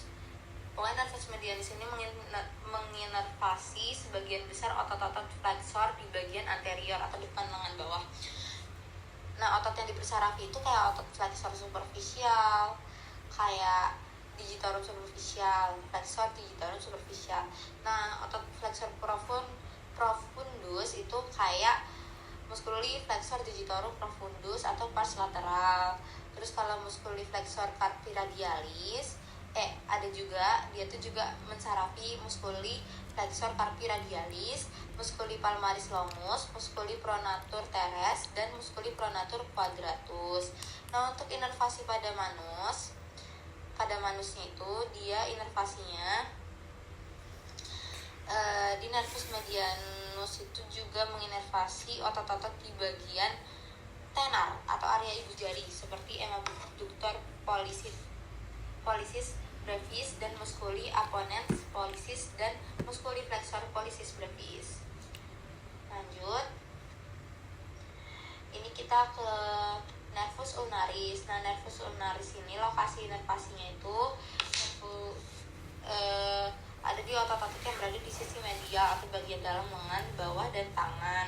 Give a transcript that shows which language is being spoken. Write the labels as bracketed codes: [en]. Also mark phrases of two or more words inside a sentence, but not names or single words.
[id] Pokoknya [la] nervus medianus [id] ini menginervasi sebagian besar otot-otot flexor di bagian anterior atau depan lengan bawah. Nah, otot yang dipersarafi itu kayak otot [la] flexor superficial, [id] kayak [la] digitorum superficial, flexor digitorum superficial. [id] Nah, otot [la] flexor profundus [id] itu kayak [la] musculi flexor digitorum profundus [id] atau [la] pars lateral. [id] Terus kalau [la] musculi flexor carpi radialis [id] ada juga, dia tuh juga mensarafi [la] musculi flexor carpi radialis, musculi palmaris longus, musculi pronatur teres, [id] dan [la] musculi pronatur quadratus. [id] Nah, untuk inervasi pada manusnya itu dia inervasinya di [la] nervus medianus [id] itu juga menginervasi otot-otot di bagian tenar atau area ibu jari seperti [la] abductor pollicis brevis [id] dan [la] musculi apponens pollicis [id] dan [la] musculi flexor pollicis brevis. [id] Lanjut, ini kita ke [la] nervus ulnaris. [id] Nah, [la] nervus ulnaris [id] ini lokasi inervasinya itu ada di otot-otot yang berada di sisi medial atau bagian dalam lengan bawah dan tangan.